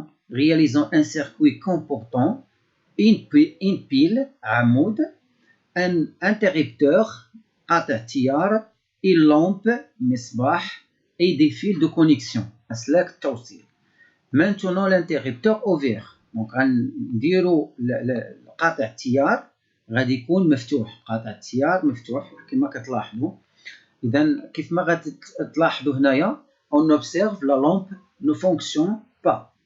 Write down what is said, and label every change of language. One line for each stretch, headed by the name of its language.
French: réalisant un circuit comportant une pile
Arabic: عمود،
French: un interrupteur
Arabic: قاطع تيار،
French: une lampe
Arabic: مصباح
French: et des fils de connexion
Arabic: أسلاك التوصيل.
French: maintenant l'interrupteur ouvert.
Arabic: donc غنديروا قاطع التيار غادي يكون مفتوح، قاطع التيار مفتوح كما كتلاحظوا. إذا كيف ما غتلاحظوا هنايا
French: on observe la lampe ne fonctionne pas.